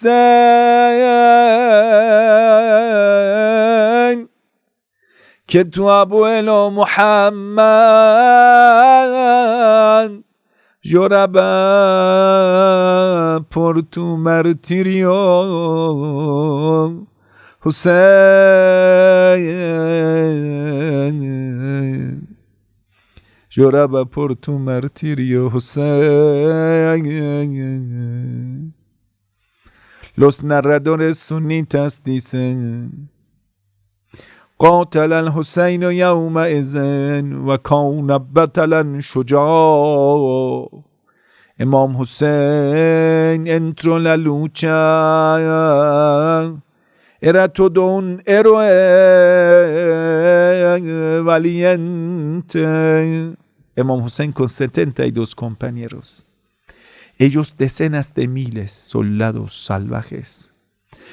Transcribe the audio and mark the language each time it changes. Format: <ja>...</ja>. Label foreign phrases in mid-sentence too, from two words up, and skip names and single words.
<es>Hussein, que tu abuelo Muhammad lloraba por tu martirio, Hussein. Lloraba por tu martirio, Hussein. Los narradores sunitas dicen:</es> <ar>قاتل الحسين يومئذ وكان بطلا شجاع.</ar> <es>Imam Hussein entró en la lucha, era todo un héroe valiente. Imam Hussein con 72 compañeros, ellos decenas de miles soldados salvajes.</es>